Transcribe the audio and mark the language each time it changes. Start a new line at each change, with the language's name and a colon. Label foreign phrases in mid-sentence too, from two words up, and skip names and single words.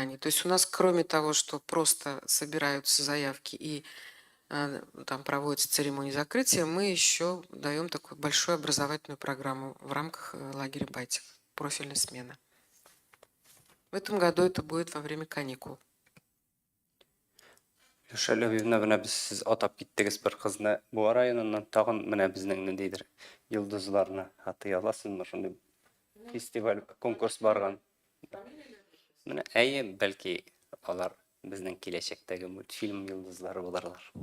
Russian: То есть у нас, кроме того, что просто собираются заявки и там проводится церемония закрытия, мы еще даем такую большую образовательную программу в рамках лагеря Байтик, профильной смены. В этом году это будет во время каникул.
Tatar: Шәләбивна менә без сез атап киттегез бер кызны бу районыннан тагын менә безнең ниндидер йолдызларны атый аласызмы шундый фестиваль конкурс барган. Менә әйе, бәлки алар безнең киләчәктәге мультфильм йолдызлары булырлар.